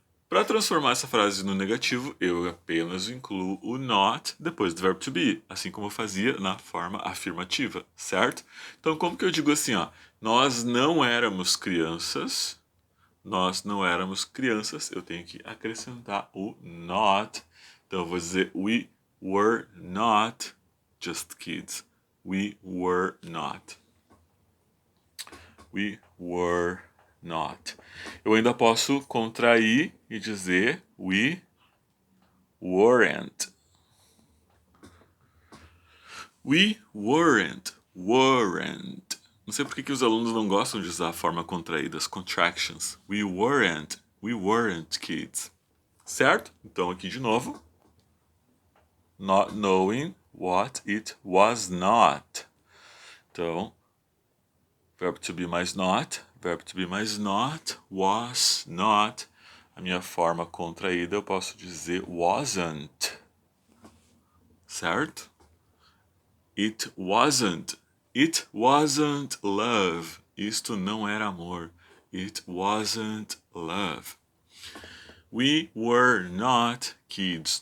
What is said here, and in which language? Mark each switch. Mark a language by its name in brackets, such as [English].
[Portuguese] Para transformar essa frase no negativo, eu apenas incluo o not depois do verbo to be, assim como eu fazia na forma afirmativa, certo? Então, como que eu digo assim, ó? Nós não éramos crianças. Nós não éramos crianças. Eu tenho que acrescentar o not. Então, eu vou dizer [English] we were not just kids. We were not. We were not. [Portuguese] Eu ainda posso contrair e dizer we weren't. We weren't. Weren't. Não sei por que os alunos não gostam de usar a forma contraída, as contractions. [English] We weren't. We weren't kids. [Portuguese] Certo? Então aqui de novo. [English] Not knowing what it was not. [Portuguese] Então, verbo to be mais not, verbo to be mais not, was not. A minha forma contraída eu posso dizer wasn't. [English] Certo? It wasn't. It wasn't love. [Portuguese] Isto não era amor. [English] It wasn't love. We were not kids.